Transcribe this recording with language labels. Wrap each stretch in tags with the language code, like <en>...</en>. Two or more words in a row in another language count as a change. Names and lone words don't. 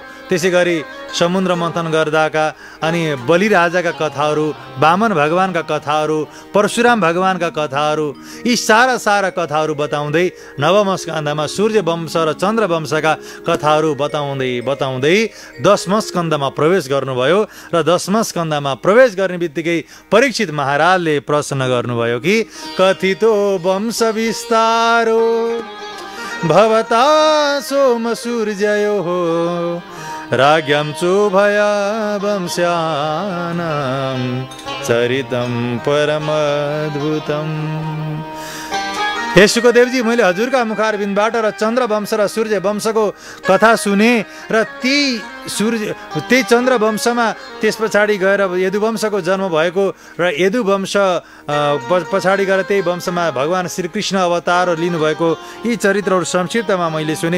<ne>त्यसै गरी समुद्र मन्थन गर्दाका अनि बलिराजाका कथाहरू, वामन भगवानका कथाहरू, परशुराम भगवानका कथाहरू, यी सारा सारा कथाहरू बताउँदै नवम स्कन्धमा सूर्य वंश र चन्द्र वंशका कथाहरू बताउँदै 10म स्कन्धमा प्रवेश गर्नुभयो। र 10म स्कन्धमा प्रवेश गर्ने बित्तिकै परीक्षित महाराजले प्रश्न गर्नुभयो कि</ne> <sa>कथितो वंश विस्तारो भवता सोम सूर्ययो हो, राज्ञं चोभया वंश्यानां चरितं परमद्भुतम्।</sa> <ne>हे शुकदेवजी, मैले हजुरका मुखारबिन्दबाट र चन्द्र वंश र सूर्य वंशको कथा सुने र त्यही चन्द्र वंशमा त्यस पछाडि गएर यदुवंशको जन्म भएको र यदुवंश पछाडि गएर त्यही वंशमा भगवान श्रीकृष्ण अवतार लिनुभएको यी चरित्रहरू संक्षिप्तमा मैले सुने।</ne>